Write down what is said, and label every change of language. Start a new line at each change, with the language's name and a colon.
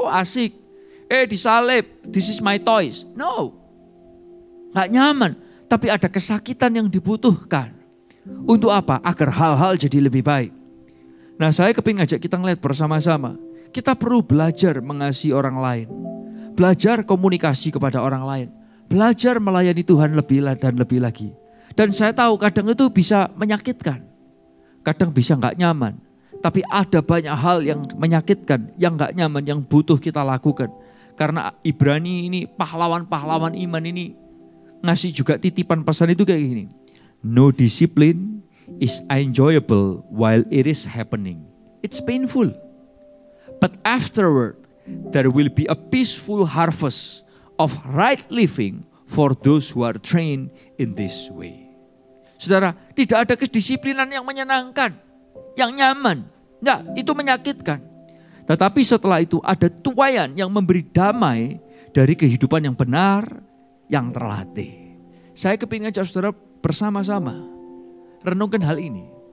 English: Oh
Indonesian: asik, disalib,
English: this is my toys. No,
Indonesian: gak nyaman. Tapi ada kesakitan yang dibutuhkan. Untuk apa? Agar hal-hal jadi lebih baik. Nah saya kepingin ngajak kita ngeliat bersama-sama. Kita perlu belajar mengasihi orang lain. Belajar komunikasi kepada orang lain. Belajar melayani Tuhan lebih dan lebih lagi. Dan saya tahu kadang itu bisa menyakitkan. Kadang bisa gak nyaman. Tapi ada banyak hal yang menyakitkan, yang gak nyaman, yang butuh kita lakukan. Karena Ibrani ini, pahlawan-pahlawan iman ini ngasih juga titipan pesan itu kayak gini.
English: No discipline is enjoyable while it is happening. It's painful. But afterward, there will be a peaceful harvest of right living for those who are trained in this way.
Indonesian: Saudara, tidak ada kedisiplinan yang menyenangkan, yang nyaman. Enggak, itu menyakitkan. Tetapi setelah itu ada tuaian yang memberi damai dari kehidupan yang benar, yang terlatih. Saya kepingin ajak saudara bersama-sama renungkan hal ini.